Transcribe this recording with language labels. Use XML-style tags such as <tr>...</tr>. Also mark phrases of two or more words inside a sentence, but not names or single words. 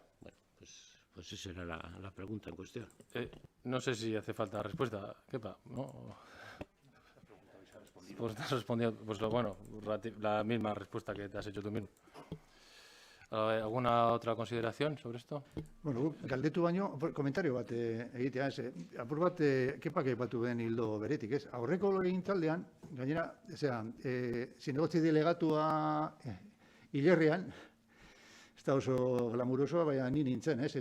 <es>Pues esa era la pregunta en cuestión. No sé si hace falta respuesta. Kepa, ¿no? Pues te has respondido, la misma respuesta que te has hecho tú mismo. ¿Alguna otra consideración sobre esto?</es> <eu>Galdetu baino, komentario bat egitea, apur bat, Kepak aipatu den hildo beretik, ez? Aurreko legegintzaldian, gainera, zinegotzi delegatua hilerrian, ez da oso glamurosoa, baina ni nintzen, ez?</eu>